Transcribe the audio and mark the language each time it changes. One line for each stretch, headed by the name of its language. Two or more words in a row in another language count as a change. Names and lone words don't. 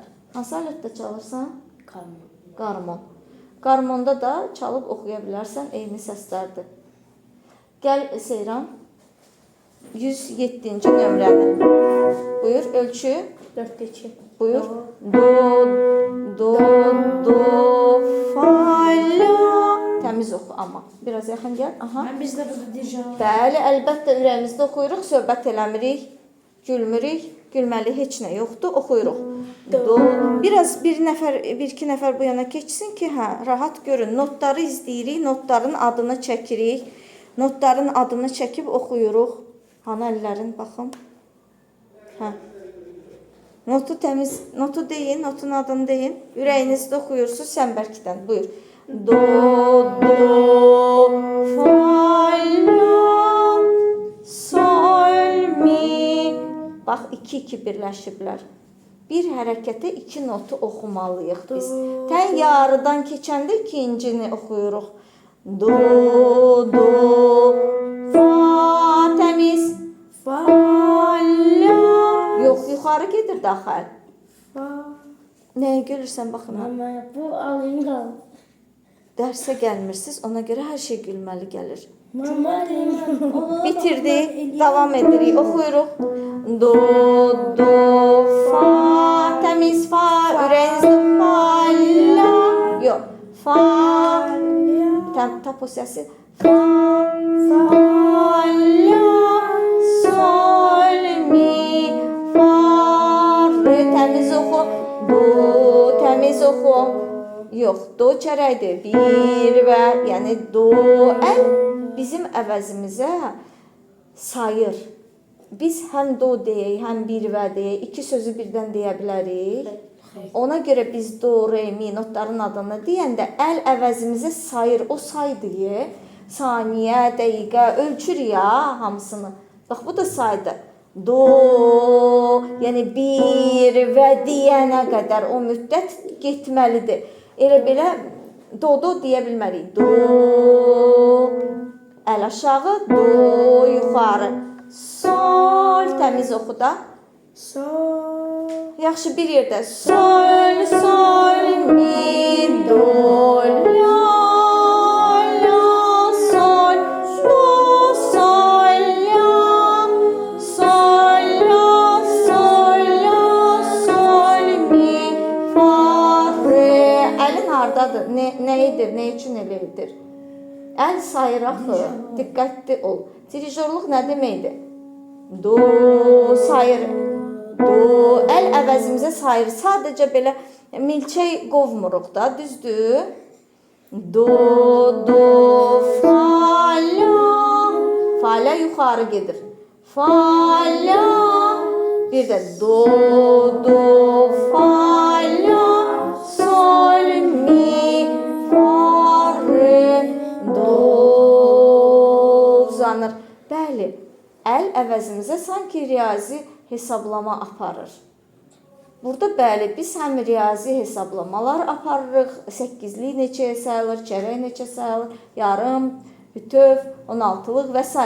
Azerbaijani: Hansı alətdə çalırsan? Qarmon. Qarmonda da çalıb oxuya bilərsən, eyni səslərdir. Gəl Seyran. 107-ci nömrəni. Buyur, ölçü. 4-2. Buyur. Do, fa, la. Təmiz oxu amma. Biraz yaxın gəl. Aha. Biz də burada diyeceğim. Bəli, əlbəttə ürəyimizdə oxuyuruq, söhbət eləmirik, gülmürük, gülməli heç nə yoxdur, oxuyuruq. Do. Biraz bir-iki nəfər bu yana keçsin ki, rahat görün. Notları izləyirik, notların adını çəkirik. Notların adını çəkib oxuyuruq. Hanı əllərin, baxın. Notu təmiz, notu deyin, notun adını deyin. Ürəyinizdə oxuyursunuz, sən bərkdən. Buyur. Do, fa, la, sol, mi. Bax, 2-2 birləşiblər. Bir hərəkətə 2 notu oxumalıyıq biz. Tən yarıdan keçəndə ikincini oxuyuruq. Do, fa, təmiz. Fa, la. Yox, yuxarı gedir daxil. Fa. Nəyə gülürsən, baxın. Mama, bu alayım qalım. Dərsə gəlmirsiniz, ona görə hər şey gülməli gəlir. Mama, bitirdi, davam edirik, oxuyuruq. Do, fa, təmiz fa, ürəyinizdə fa, la. fa, tap o səsi. Fa, la, sol, mi, fa, re, təmiz oxu. Do, təmiz oxu. Yox, do çərəkdir. Bir və, yəni do, əl bizim əvəzimizə sayır. Biz həm do deyək, həm bir və deyək, iki sözü birdən deyə bilərik. Ona görə biz do, re, mi notların adını deyəndə əl əvəzimizə sayır. O saydır. Saniyə, dəqiqə, ölçür ya hamısını. Bax, bu da saydır. Do, yəni bir və deyənə qədər o müddət getməlidir. Elə belə do deyə bilmərik. Do, əl aşağı, do, yuxarı. Sol, təmiz oxu da. Sol. Yaxşı, bir yerdə. Sol, sol, mi, do, la, la, sol, do, sol, la, sol, la, sol, la, sol, mi, fa, re. Əlin hardadır? Nə edir? Nə üçün elə edir? Əl sayır axı. Diqqətli ol. Dirijorluq nə deməkdir? Do, sayır. Do, əl əvəzimizə sayır. Sadəcə belə milçək qovmuruq da, düzdür? Do, do, fa, la. Fa, la yuxarı gedir. Fa, la. Bir də do, do, fa, la. Sol, mi, fa, re, do. Uzanır. Bəli, əl əvəzimizə sanki riyazi hesablama aparır. Burada bəli, biz həm riyazi hesablamalar aparırıq. 8-lik neçəyə sayılır, çərək neçə sayılır, yarım, bütöv, 16-lıq və s.